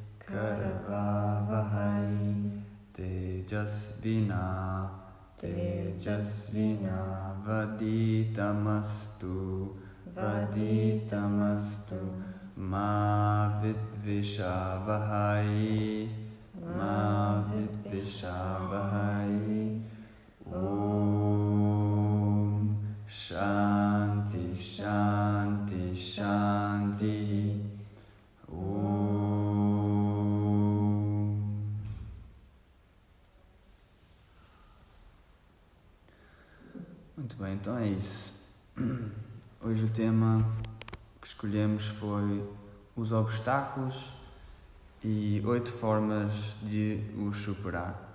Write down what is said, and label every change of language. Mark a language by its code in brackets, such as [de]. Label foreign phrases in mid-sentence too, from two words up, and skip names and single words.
[sa] करवावहै, तेजस्विना, तेजस्विना, वधीतमस्तु, वधीतमस्तु, मा विद्विषावहै, मा विद्विषावहै. ॐ शान्ति शान्ति शान्ति. Om. [pt] Muito bem, então é isso. Hoje o tema que escolhemos foi os obstáculos e 8 formas de os superar.